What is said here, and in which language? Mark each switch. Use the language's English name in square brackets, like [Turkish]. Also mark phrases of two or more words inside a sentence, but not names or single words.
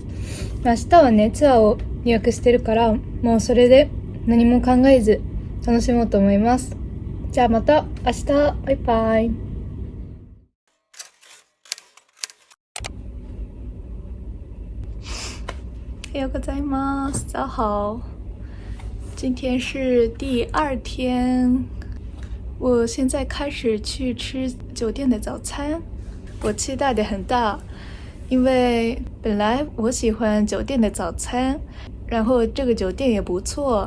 [Japanese] 明日はね、ツアーを予約してるから、もうそれで何も考えず楽しもうと思います。じゃあまた明日。バイバイ。おはようございます。 [Chinese] 早好。今天是第2天，我现在开始去吃酒店的早餐。我期待的很大，因为本来我喜欢酒店的早餐，然后这个酒店也不错。